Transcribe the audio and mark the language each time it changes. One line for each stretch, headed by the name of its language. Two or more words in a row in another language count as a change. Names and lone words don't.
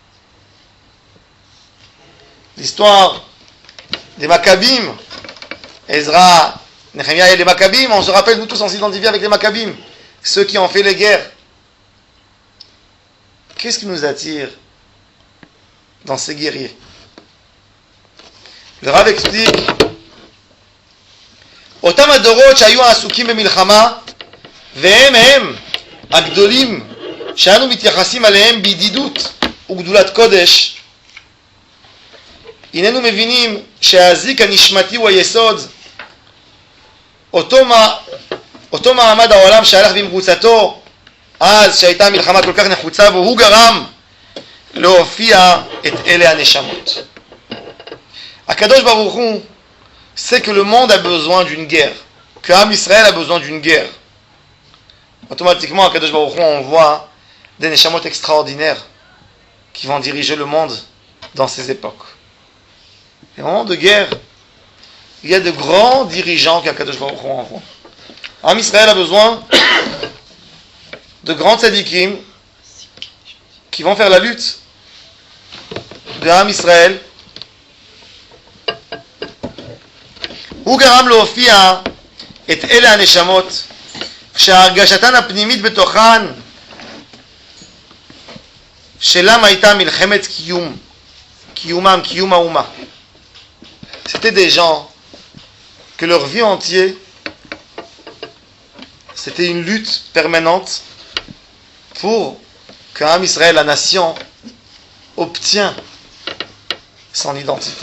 French: L'histoire des Maccabim, Ezra, Nehemiah et les Maccabim, on se rappelle, nous tous on s'identifie avec les Maccabim, ceux qui ont fait les guerres. Qu'est-ce qui nous attire dans ces guerriers? Le Rav explique
Hebrew: אותם הדורות שהיו עסוקים במלחמה והם הגדולים שאנו מתייחסים עליהם בידידות וגדולת קודש, הננו מבינים שהזיק הנשמתי הוא היסוד, אותו מעמד העולם שהלך במרוצתו אז שהייתה מלחמה כל כך נחוצה בו, הוא גרם להופיע את אלה הנשמות. הקדוש ברוך הוא
French: sait que le monde a besoin d'une guerre, que Am Israël a besoin d'une guerre. Automatiquement,
Hebrew: הקדוש ברוך הוא
French: envoie des neshamot extraordinaires qui vont diriger le monde dans ces époques. Les moments de guerre, il y a de grands dirigeants qu'
Hebrew: הקדוש ברוך הוא
French: envoie. Am Israël a besoin de grands tzadikim qui vont faire la lutte de Am Israël.
Hebrew: הוא גרם להופיע את אלה הנשמות שהרגשתן הפנימית בתוכן שלם הייתה מלחמת קיום האומה.
French: C'était des gens que leur vie entière c'était une lutte permanente pour que Am Israël, la nation, obtient son identité.